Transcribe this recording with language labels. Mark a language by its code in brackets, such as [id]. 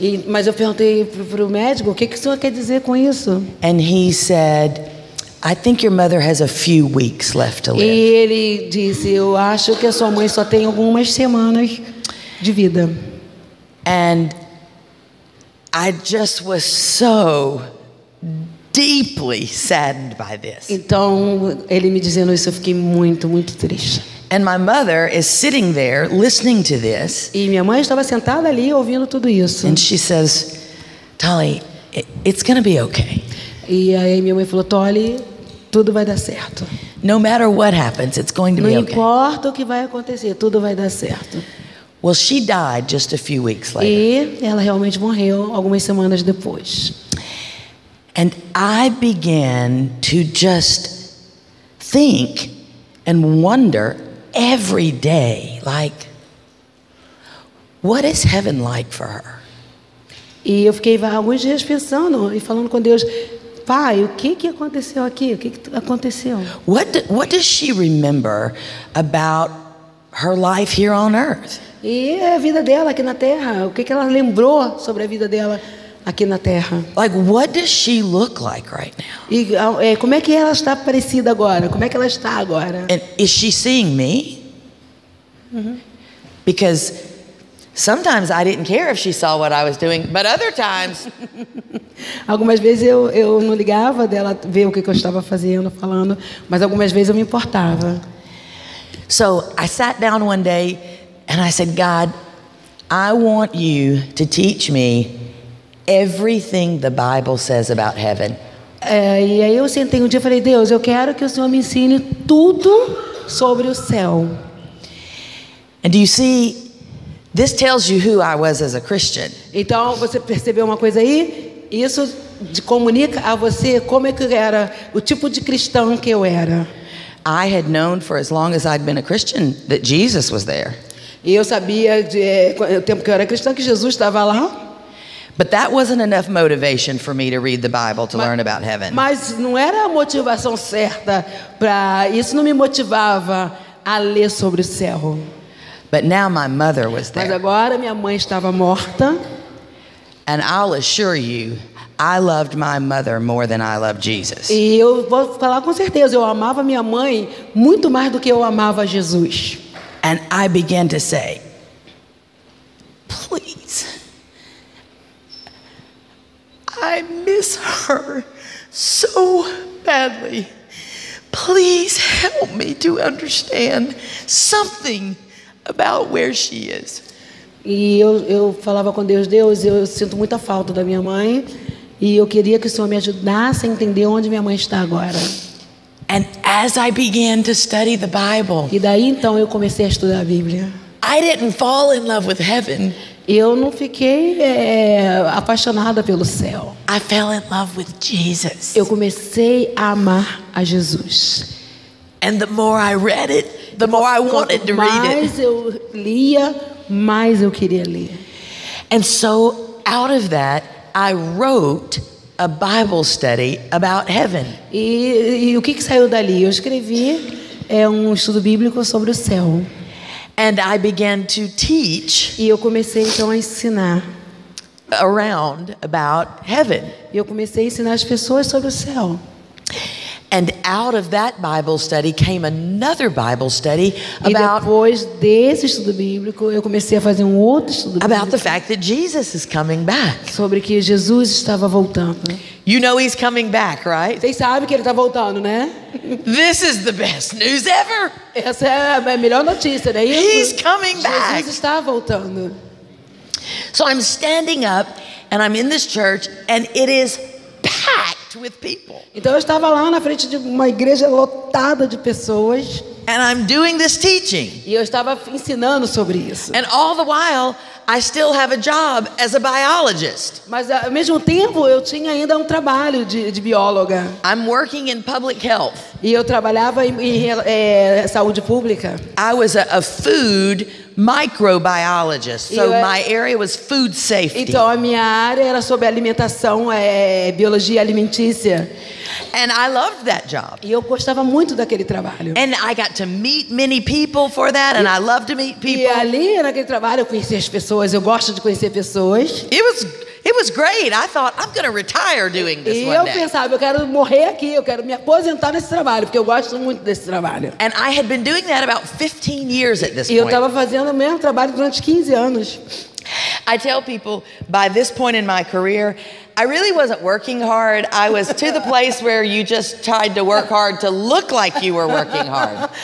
[pt] Mas eu perguntei para o médico, o que o senhor quer dizer com isso? [en] And he said, I think your mother has a few weeks left to [pt] E [en] live. [pt] ele disse, eu acho que a sua mãe só tem algumas semanas de vida. [en] And I just was so deeply saddened by this. [pt] Então, ele me dizendo isso, eu fiquei muito, muito triste. [en] And my mother is sitting there listening to this, [pt] E minha mãe estava sentada ali ouvindo tudo isso. [en] and she says, Tolly, it's going to be okay. [pt] E aí minha mãe falou, Tolly, tudo vai dar certo. [en] No matter what happens, it's going to [pt] Não [en] be okay. [pt] importa o que vai acontecer, tudo vai dar certo. [en] Well, she died just a few weeks later. [pt] E ela realmente morreu algumas semanas depois. [en] And I began to just think and wonder every day, like, what is heaven like for her? [pt] E eu fiquei alguns dias pensando e falando com Deus, Pai, o que aconteceu aqui? O que aconteceu? [en] What does she remember about her life here on earth? [pt] E a vida dela aqui na Terra, o que ela lembrou sobre a vida dela aqui na Terra? [en] Like, what does she look like right now? [pt] E como é que ela está parecida agora? Como é que ela está agora? [en] And is she seeing me? Because sometimes I didn't care if she saw what I was doing, but other times [pt] Algumas vezes eu não ligava dela ver o que eu estava fazendo, falando, mas algumas vezes eu me importava. [en] So I sat down one day and I said, God, I want you to teach me everything the Bible says about heaven. [pt] E aí eu sentei um dia e falei, Deus, eu quero que o Senhor me ensine tudo sobre o céu. [en] And do you see, this tells you who I was as a Christian. [pt] Então, você percebeu uma coisa aí? Isso comunica a você como é que era, o tipo de cristão que eu era. [en] I had known for as long as I'd been a Christian that Jesus was there. [pt] E eu sabia, o tempo que eu era cristã, que Jesus estava lá. [en] But that wasn't enough motivation for me to read the Bible to learn about heaven. [pt] Mas não era a motivação certa para isso, não me motivava a ler sobre o céu. [en] But now my mother was [pt] Mas [en] there. [pt] agora minha mãe estava morta. [en] And I'll assure you, I loved my mother more than I loved Jesus. [pt] E eu vou falar com certeza, eu amava minha mãe muito mais do que eu amava Jesus. [en] And I began to say, please, I miss her so badly. Please help me to understand something about where she is. [pt] E eu falava com Deus, Deus, eu sinto muita falta da minha mãe e eu queria que o Senhor me ajudasse a entender onde minha mãe está agora. [en] And as I began to study the Bible, [pt] E daí então eu comecei a estudar a Bíblia. [en] I didn't fall in love with heaven. [pt] Eu não fiquei apaixonada pelo céu. [en] I fell in love with Jesus. [pt] Eu comecei a amar a Jesus. [en] And the more I read it, the more I wanted to read it. [pt] Mais eu lia, mais eu queria ler. [en] And so out of that, I wrote a Bible study about heaven. [pt] E o que saiu dali? Eu escrevi um estudo bíblico sobre o céu. [en] And I began to teach [pt] E eu comecei então a ensinar. [en] around about heaven. [pt] E eu comecei a ensinar as pessoas sobre o céu. [en] And out of that Bible study came another Bible study [pt] E [en] about [pt] depois desse estudo bíblico, eu comecei a fazer um outro estudo [en] the [pt] bíblico [en] fact that Jesus is coming back. [pt] sobre que Jesus estava voltando. [en] You know he's coming back, right? [pt] Vocês sabem que ele está voltando, né? [en] This is the best news ever. [pt] Essa é a melhor notícia, né? [en] He's coming back. [pt] Jesus está voltando. [en] So I'm standing up and I'm in this church and it is packed with people. [pt] Então eu estava lá na frente de uma igreja lotada de pessoas [en] And I'm doing this teaching. [pt] e eu estava ensinando sobre isso. [en] And all the while, I still have a job as a biologist. [pt] Mas ao mesmo tempo eu tinha ainda um trabalho de bióloga. [en] I'm working in public health. [pt] E eu trabalhava em saúde pública. [en] I was a food microbiologist, so my area was food safety. [pt] Então a minha área era sobre alimentação, biologia alimentícia. [en] And I loved that job. [pt] E eu gostava muito daquele trabalho. [en] And I got to meet many people for that, and I love to meet people. [pt] E ali naquele trabalho eu conheci as pessoas, eu gosto de conhecer pessoas. [en] It was great. I thought, I'm going to retire doing this [pt] E [en] one [pt] eu [en] day. [pt] pensava, eu quero morrer aqui, eu quero me aposentar nesse trabalho, porque eu gosto muito desse trabalho. [en] And I had been doing that about 15 years at this [pt] E eu [en] point. [pt] estava fazendo o mesmo trabalho durante 15 anos. [en] I tell people, by this point in my career, I really wasn't working hard. I was to the place where you just tried to work hard to look like you were working hard.